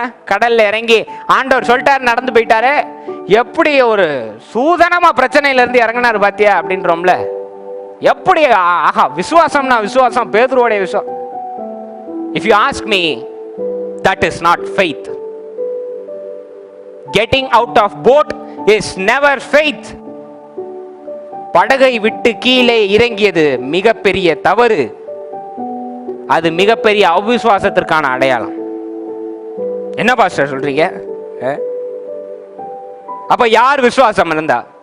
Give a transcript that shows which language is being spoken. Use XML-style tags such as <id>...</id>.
<ta>கடல்ல இறங்கி ஆண்டவர் சொல்லிட்டாரு, நடந்து போயிட்டாரு. எப்படி ஒரு சூதனமா பிரச்சனையில இருந்து இறங்கினாரு பாத்தியா அப்படின்றோம்ல. எப்படி ஆஹா விசுவாசம்னா விசுவாசம், பேதுருவோட விசுவாசம்.</ta> <en>If you ask me, that is not faith. Getting out of boat is never faith.</en> <ta>படகை விட்டு கீழே இறங்கியது மிகப்பெரிய தவறு. அது மிகப்பெரிய அவிசுவாசத்திற்கான அடையாளம். என்ன பாஸ்டர் சொல்றீங்க? அப்ப யார் விசுவாசம் இருந்தா?</ta>